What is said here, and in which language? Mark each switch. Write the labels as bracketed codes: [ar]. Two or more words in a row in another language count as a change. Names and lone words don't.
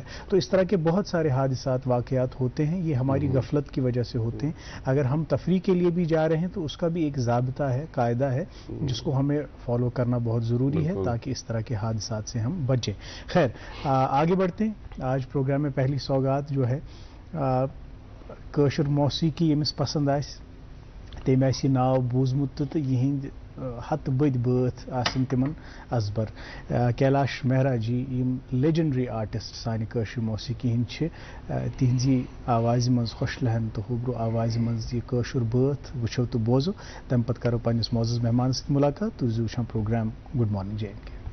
[ur] تو اس طرح کے بہت سارے حادثات واقعات ہوتے ہیں, یہ ہماری غفلت کی وجہ سے ہوتے ہیں. اگر ہم تفریح کے لیے بھی جا رہے ہیں تو اس کا بھی ایک ضابطہ ہے, قاعدہ ہے, جس کو ہمیں فالو کرنا بہت ضروری ہے تاکہ اس طرح کے حادثات سے ہم بچیں. خیر, آگے بڑھتے ہیں. آج پروگرام میں پہلی سوگات جو ہے [ks] کٲشِر موسیقی ییٚمِس پسند آسہِ تٔمۍ آسہِ یہِ ناو بوٗزمُت تہٕ یِہٕنٛدۍ ہتہٕ بٔدۍ بٲتھ آسن تِمن ازبر. کیلاش مہرا جی یِم لیجنڈری آرٹسٹ سانہِ کٲشِر موسیقی ہٕنٛدۍ چھِ, تِہنٛزی آوازِ منٛز خۄش لہن تہٕ ہوبرو آوازِ منٛز یہِ کٲشُر بٲتھ وٕچھو تہٕ بوزو. تَمہِ پتہٕ کرو پننِس معزز مہمان سۭتۍ مُلاقات. تُہۍ زِو وٕچھان پروگرام گُڈ مارننگ جے اینڈ کے.